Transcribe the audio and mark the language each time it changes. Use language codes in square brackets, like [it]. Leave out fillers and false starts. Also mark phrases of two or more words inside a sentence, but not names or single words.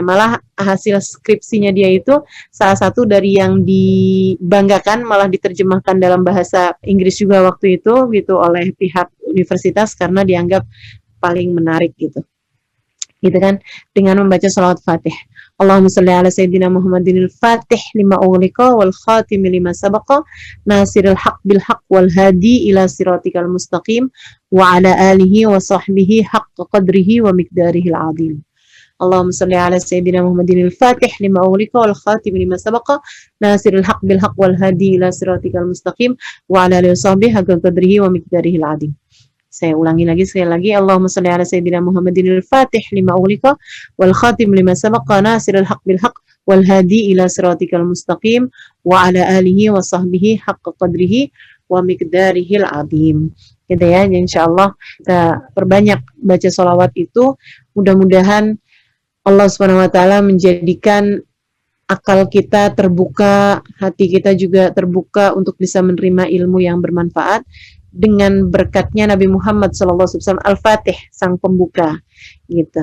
[id] Malah hasil skripsinya dia itu salah satu dari yang dibanggakan, malah diterjemahkan dalam bahasa Inggris juga waktu itu gitu oleh pihak universitas karena dianggap paling menarik gitu. Gitu kan, dengan membaca sholawat Fatih. [ar] اللهم صل على سيدنا محمد الفاتح لما أغلق والخاتم لما سبق ناصر الحق بالحق والهادي إلى صراطك المستقيم وعلى آله وصحبه حق قدره ومقداره العظيم. اللهم صل على سيدنا محمد الفاتح لما أغلق والخاتم لما سبق ناصر الحق بالحق والهادي إلى صراطك المستقيم وعلى آله وصحبه حق قدره ومقداره العظيم. [id] Saya ulangi lagi sekali lagi. [ar] اللهم صل على سيدنا محمد الفاتح لما أغلق والخاتم لما سبق ناصر الحق بالحق والهادي إلى صراطك المستقيم وعلى آله وصحبه حق قدره ومقداره العظيم. [id] Gitu ya. Insyaallah kita perbanyak baca sholawat itu. Mudah-mudahan Allah [ar] سبحانه وتعالى [id] menjadikan akal kita terbuka, hati kita juga terbuka untuk bisa menerima ilmu yang bermanfaat dengan berkatnya Nabi Muhammad SAW Al-Fatih, sang pembuka gitu.